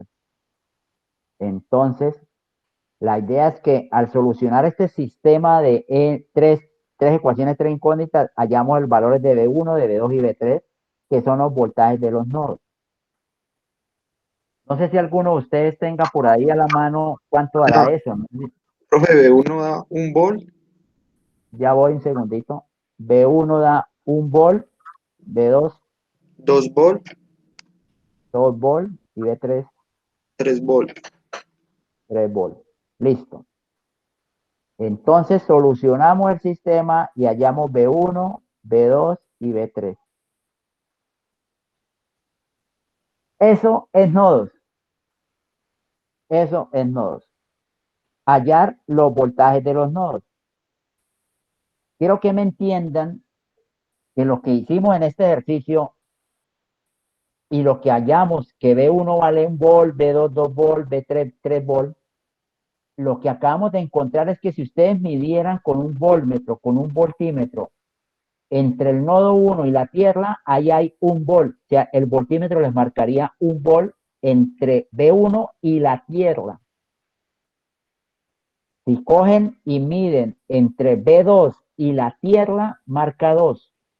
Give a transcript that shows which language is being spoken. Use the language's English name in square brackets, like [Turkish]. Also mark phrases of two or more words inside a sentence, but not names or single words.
[Spanish] Entonces, la idea es que al solucionar este sistema de 3 ecuaciones, 3 incógnitas, hallamos los valores de B1, de B2 y B3, que son los voltajes de los nodos. No sé si alguno de ustedes tenga por ahí a la mano cuánto dará eso, ¿no? Profe, B1 da 1 volt, Ya voy un segundito. B1 da 1 volt, B2 2 volt, 2 volt y B3 3 volt. 3 volt. Listo. Entonces solucionamos el sistema y hallamos B1, B2 y B3. Eso es nodos. Eso es nodos. Hallar los voltajes de los nodos. Quiero que me entiendan que lo que hicimos en este ejercicio y lo que hallamos, que B1 vale 1 volt, B2 2 volt, B3 3 volt, lo que acabamos de encontrar es que si ustedes midieran con un voltmetro, con un voltímetro, entre el nodo 1 y la Tierra, ahí hay 1 volt. O sea, el voltímetro les marcaría 1 volt entre B1 y la Tierra. Si cogen y miden entre B2 y la Tierra, marca 2.